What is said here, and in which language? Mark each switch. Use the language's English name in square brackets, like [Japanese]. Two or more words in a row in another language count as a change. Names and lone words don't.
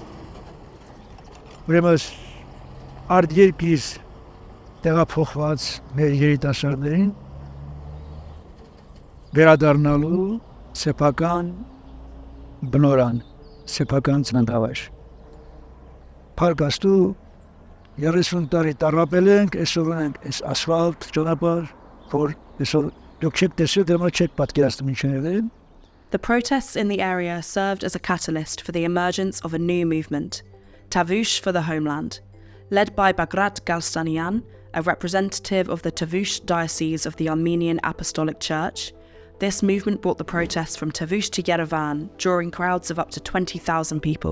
[Armenian] ուրեմն արտերկիր տեղափոխված մեր երիտասարդներին վերադառնալու սեփական բնորան, սեփական ծննդավայր։ Փառք Աստծո 30 տարի տառապել ենք, այսօր ունենք այս ասֆալտ ճանապարհ, որ այսօր դուք չեք տեսել, դեռ չեք պատկերացնում ինչ է։ [English] The protests in the area served as a catalyst for the emergence of a new movement, Tavush for the Homeland. Led by Bagrat Galstanian, a representative of the Tavush Diocese of the Armenian Apostolic Church, this movement brought the protests from Tavush to Yerevan, drawing crowds of up to 20,000 people.